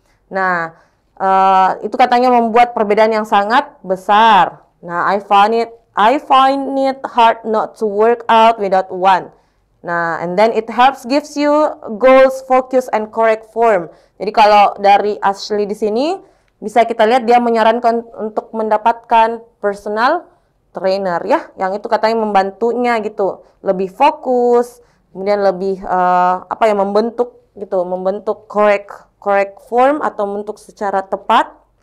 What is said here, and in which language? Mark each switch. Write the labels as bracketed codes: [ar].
[id] Nah, itu katanya membuat perbedaan yang sangat besar. [en] Nah, I find it hard not to work out without one. Nah, and then it gives you goals, focus, and correct form. [id] Jadi kalau dari Ashley di sini bisa kita lihat dia menyarankan untuk mendapatkan personal trainer ya, yang itu katanya membantunya gitu, lebih fokus, kemudian lebih membentuk correct form atau membentuk secara tepat.